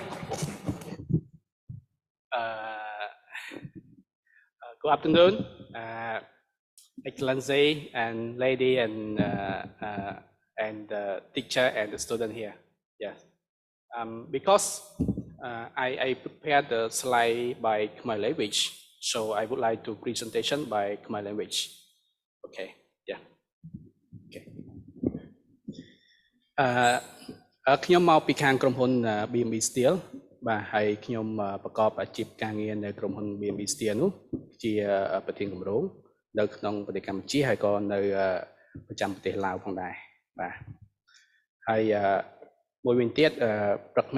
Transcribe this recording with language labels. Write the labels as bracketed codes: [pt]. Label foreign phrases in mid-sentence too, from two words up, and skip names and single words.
[en] Good afternoon, Excellency and lady and teacher and the student here. Yes, because I prepared the slide by Khmer language, so I would like to presentation by Khmer language. Okay, yeah. [km] Okay. ខ្ញុំមកពីខាងក្រុមហ៊ុន BMB Steel បាទហើយខ្ញុំប្រកបអាជីពការងារនៅក្រុមហ៊ុន BMB Steel នោះជាប្រធានគម្រោងនៅក្នុងប្រទេសកម្ពុជាហើយក៏នៅប្រចាំប្រទេសឡាវផងដែរបាទហើយមួយវិញទៀតព្រឹកមិ